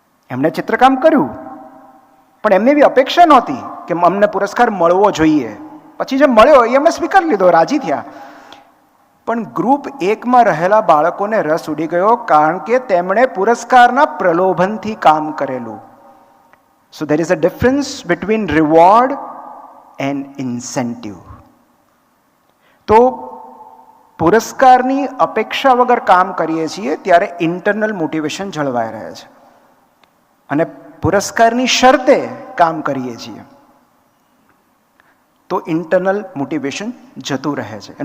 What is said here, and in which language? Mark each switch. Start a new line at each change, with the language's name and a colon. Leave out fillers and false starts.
Gujarati: એમણે ચિત્રકામ કર્યું, પણ એમને એવી અપેક્ષા નહોતી કે અમને પુરસ્કાર મળવો જોઈએ. પછી જે મળ્યો એ એમણે સ્વીકારી લીધો, રાજી થયા. પણ ગ્રુપ 1માં રહેલા બાળકોને રસ ઉડી ગયો, કારણ કે તેમણે પુરસ્કારના પ્રલોભનથી કામ કરેલું.
English: So there is a difference between reward and incentive.
Gujarati: તો પુરસ્કારની અપેક્ષા વગર કામ કરીએ છીએ ત્યારે ઇન્ટરનલ મોટિવેશન જળવાઈ રહે છે, અને પુરસ્કારની શરતે કામ કરીએ છીએ તો ઇન્ટરનલ મોટિવેશન જતું રહે છે.